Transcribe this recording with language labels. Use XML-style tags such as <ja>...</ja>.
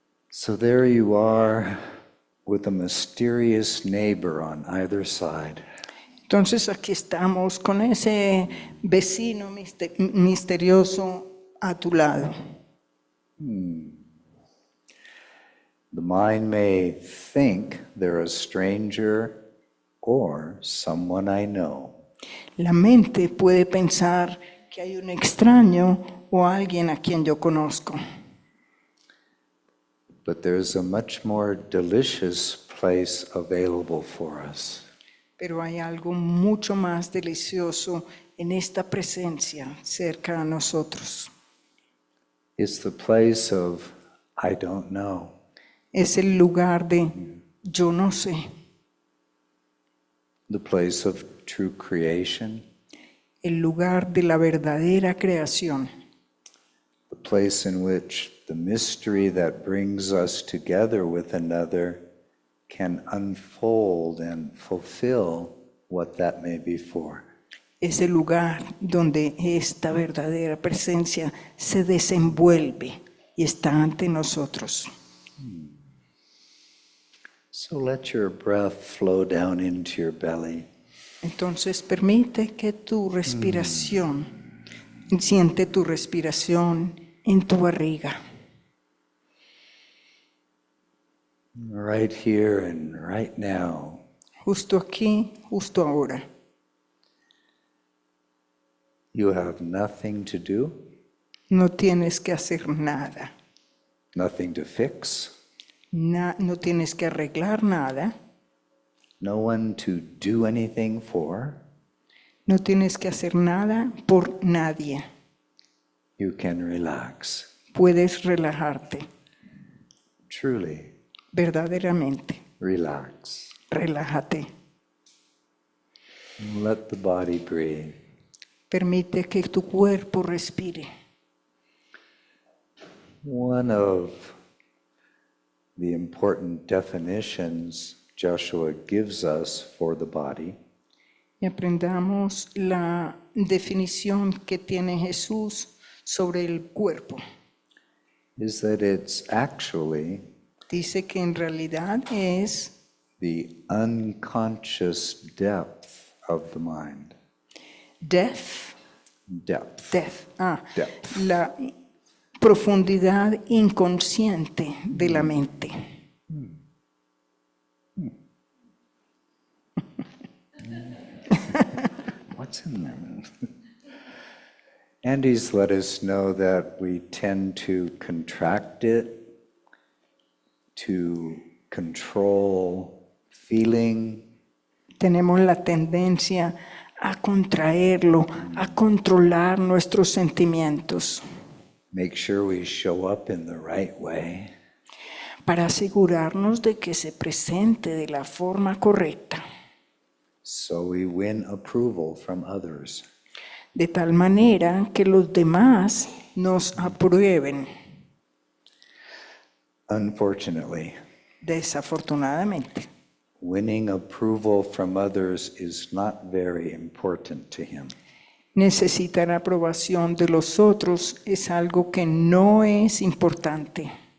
<en>So there you are with a mysterious neighbor on either side.</en> <es>Entonces aquí estamos con ese vecino misterioso a tu lado.</es> <en>The mind may think they're a stranger or someone I know.</en> <es>La mente puede pensar que hay un extraño o alguien a quien yo conozco.</es> <en>But there's a much more delicious place available for us.</en> <es>Pero hay algo mucho más delicioso en esta presencia cerca a nosotros.</es> <en>It's the place of I don't know.</en> <es>Es el lugar de yo no sé,</es> <en>The place of true creation.</en> <es>el lugar de la verdadera creación,</es> <en>The place in which the mystery that brings us together with another can unfold and fulfill what that may be for.</en> <es>es el lugar donde esta verdadera presencia se desenvuelve y está ante nosotros.</es> <en>So let your breath flow down into your belly.</en> <es>Entonces permite que tu respiración, siente tu respiración en tu barriga.</es> <en>Right here and right now.</en> <es>Justo aquí, justo ahora.</es> <en>You have nothing to do,</en> <es>No tienes que hacer nada.</es> <en>nothing to fix,</en> <es>No tienes que arreglar nada.</es> <en>no one to do anything for.</en> <es>No tienes que hacer nada por nadie.</es> <en>You can relax.</en> <es>Puedes relajarte.</es> <en>Truly,</en> <es>Verdaderamente.</es> <en>relax.</en> <es>Relájate.</es> <en>Let the body breathe.</en> <es>Permite que tu cuerpo respire.</es> <en>One of the important definitions Joshua gives us for the body</en> <es>Y aprendamos la definición que tiene Jesús sobre el cuerpo.</es> <en>is that it's actually</en> <es>Dice que en realidad es</es> <en>the unconscious depth of the mind. death, Depth. Depth.</en> <es>la profundidad inconsciente de la mente.</es> <en>What's in there? Andy's let us know that we tend to contract it, to control feeling,</en> <es>Tenemos la tendencia a contraerlo, a controlar nuestros sentimientos</es> <en>make sure we show up in the right way.</en> <es>para asegurarnos de que se presente de la forma correcta,</es> <en>So we win approval from others.</en> <es>de tal manera que los demás nos aprueben.</es> <en>Unfortunately,</en> <es>Desafortunadamente,</es> <en>winning approval from others is not very important to him.</en> <es>necesitar aprobación de los otros es algo que no es importante.</es>